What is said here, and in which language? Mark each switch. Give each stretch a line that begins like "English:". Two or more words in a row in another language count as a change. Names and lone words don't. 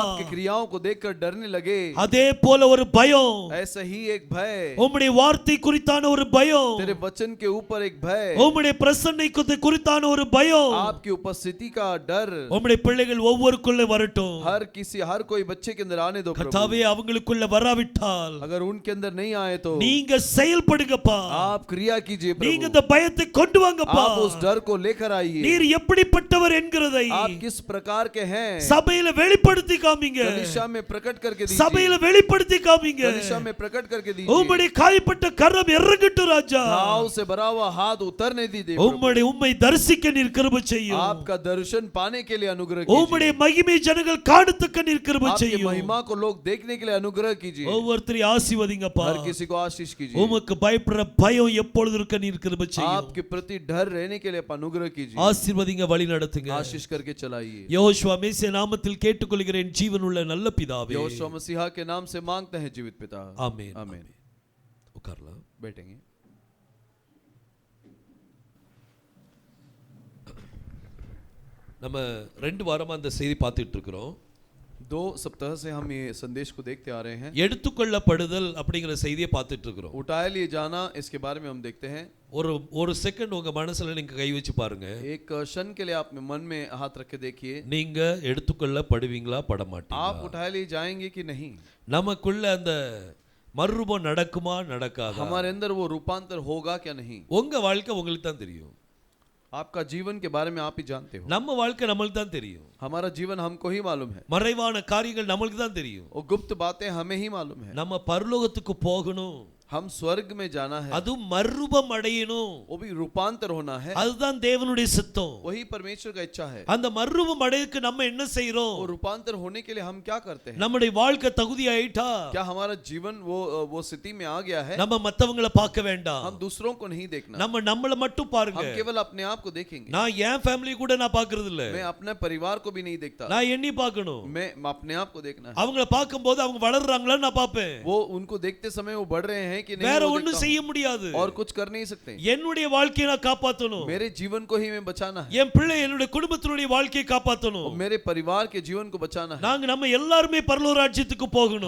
Hindi: आपकी क्रियाओं को देखकर डरने लगे.
Tamil: அதே போல ஒரு பயம்,
Hindi: ऐसा ही एक भय,
Tamil: உம்முடைய வார்த்தை குறித்தான ஒரு பயம்,
Hindi: तेरे वचन के ऊपर एक भय,
Tamil: உம்முடைய பிரசன்னை குறித்தான ஒரு பயம்,
Hindi: आपकी उपस्थिति का डर
Tamil: உம்முடைய பிள்ளைகள் ஒவ்வொருக்குள்ளே வரட்டும்.
Hindi: हर कोई बच्चे के अंदर आने दो प्रभु.
Tamil: கர்த்தாவே அவங்களுக்குள்ள வராவிட்டால்
Hindi: अगर उनके अंदर नहीं आए तो
Tamil: நீங்க செயல்படுங்கப்பா.
Hindi: आप क्रिया कीजिए
Tamil: நீங்க
Hindi: प्रभु.
Tamil: இந்த பயத்தை கொண்டு வாங்கப்பா.
Hindi: आप उस डर को लेकर आइए।
Tamil: நீர் எப்படிப்பட்டவர் என்கிறதை
Hindi: आप किस प्रकार के हैं
Tamil: சபையில வெளிப்படுத்தி காமிங்க,
Hindi: कलीसिया में प्रकट करके दीजिए,
Tamil: சபையில வெளிப்படுத்தி காமிங்க.
Hindi: कलीसिया में प्रकट करके दीजिए।
Tamil: உம்முடைய காயப்பட்ட கரம் இறங்கட்டும் ராஜா,
Hindi: घाव से भरा हुआ हाथ उतरने दीजिए।
Tamil: உம்மை தரிசிக்க நீர் கிருபை செய்யும்,
Hindi: आपका दर्शन पाने के लिए अनुग्रह
Tamil: உம்முடைய
Hindi: कीजिए।
Tamil: மகிமை ஜனங்கள் காணத்தக்க நீர் கிருபை
Hindi: आपकी
Tamil: செய்யும்.
Hindi: महिमा को लोग देखने के लिए अनुग्रह कीजिए।
Tamil: ஒவ்வொருத்தரையும் ஆசீர்வதிங்கப்பா.
Hindi: हर किसी को आशीष कीजिए।
Tamil: உமக்கு பயப்படுற பயம் எப்பொழுது இருக்க நீர் கிருபை செய்யும்.
Hindi: आपके प्रति डर रहने के लिए अनुग्रह कीजिए।
Tamil: ஆசீர்வதிங்க, வழி நடத்துங்க.
Hindi: आशीष करके चलाइए।
Tamil: யெகோவா மேசியா நாமத்தில் கேட்டுக்கொள்கிறேன் ஜீவனுள்ள நல்ல பிதாவே.
Hindi: यहोशू मसीहा के नाम से मांगते हैं जीवित पिता। आमीन आमीन।
Tamil: உட்காரலாம்.
Hindi: बैठेंगे।
Tamil: நம்ம 2 வாரமா அந்த செய்தி பார்த்துட்டு இருக்கிறோம்.
Hindi: 2 सप्ताह से हम ये संदेश को देखते आ रहे हैं।
Tamil: எடுத்துக்கொள்ளப்படுதல் அப்படிங்கிற செய்தியை பார்த்துட்டு இருக்கிறோம்.
Hindi: उठाए लिए जाना, इसके बारे में हम देखते हैं।
Tamil: ஒரு செகண்ட் உங்க மனசுல நீங்க கை வச்சு பாருங்க.
Hindi: एक क्षण के लिए आप मन में हाथ रख के देखिए।
Tamil: நீங்க எடுத்துக்கொள்ளப்படுவீங்களா பட மாட்டீங்களா?
Hindi: आप उठाए लिए जाएंगे कि नहीं?
Tamil: நமக்குள்ள அந்த மறுரூபம் நடக்குமா நடக்காதா?
Hindi: हमारे अंदर वो रूपांतर होगा क्या नहीं?
Tamil: உங்க வாழ்க்கை உங்களுக்கு தான் தெரியும்.
Hindi: आपका जीवन के बारे में आप ही जानते हो।
Tamil: நம்ம வாழ்க்கை நம்மளுக்கு தான் தெரியும்.
Hindi: हमारा जीवन हमको ही मालूम है।
Tamil: மறைவான காரியங்கள் நம்மளுக்கு தான் தெரியும்.
Hindi: और गुप्त बातें हमें ही मालूम है।
Tamil: நம்ம பரலோகத்துக்கு போகணும்,
Hindi: हम स्वर्ग में जाना है,
Tamil: அது மறுரூபம் அடையணும்,
Hindi: वो भी रूपांतर होना है।
Tamil: அதுதான் தேவனுடைய சித்தம்.
Hindi: वही परमेश्वर का इच्छा है।
Tamil: அந்த மறுரூபம் அடையக்கு நம்ம என்ன செய்றோம்?
Hindi: वो रूपांतर होने के लिए हम क्या करते हैं?
Tamil: நம்முடைய வாழ்க்கை தகுதி ஆயிட்டா
Hindi: क्या हमारा जीवन वो स्थिति में आ गया है?
Tamil: நம்ம மத்தவங்கள பார்க்க வேண்டாம்,
Hindi: हम दूसरों को नहीं देखना,
Tamil: நம்ம நம்மள மட்டும் பாருங்க.
Hindi: हम केवल अपने आप को देखेंगे।
Tamil: நான் என் ஃபேமிலி கூட நான் பார்க்கிறது இல்ல,
Hindi: मैं अपने परिवार को भी नहीं देखता,
Tamil: நான் எண்ணி பார்க்கணும்.
Hindi: मैं अपने आप को देखना है।
Tamil: அவங்கள பார்க்கும்போது அவங்க வளர்றாங்களா நான் பார்ப்பேன்.
Hindi: वो उनको देखते समय वो बढ़ रहे हैं कि नहीं,
Tamil: வேற
Hindi: वो
Tamil: ஒண்ணும்
Hindi: देखता
Tamil: செய்ய முடியாது.
Hindi: हूं। और कुछ कर नहीं सकते।
Tamil: என்னுடைய வாழ்க்கையை நான் காப்பாத்தணும்,
Hindi: मेरे जीवन को ही मैं बचाना है।
Tamil: என் பிள்ளை என்னுடைய குடும்பத்தினுடைய வாழ்க்கையை காப்பாத்தணும்.
Hindi: और मेरे परिवार के जीवन को बचाना है।
Tamil: நாங்க நம்ம எல்லாரும் பரலோக ராஜ்யத்துக்கு போகணும்.